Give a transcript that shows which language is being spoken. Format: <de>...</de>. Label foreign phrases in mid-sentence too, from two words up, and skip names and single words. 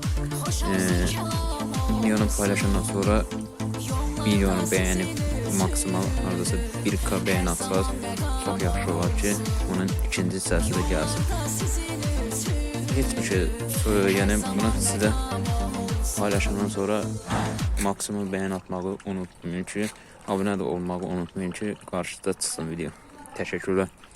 <az>Videonu paylaşandan sonra videonu bəyənib maksimal hardasa 1K bəyən atsaz çox yaxşı olar ki, onun ikinci hissəsi də gəlsin.</az> <tr>Hiçbir şey,</tr> <az>yəni bunu sizə paylaşandan sonra maksimum beğen atmağı unutmayın ki,</az> <tr>abone de olmağı unutmayın ki, karşıda çıksın video. Teşekkürler.</tr>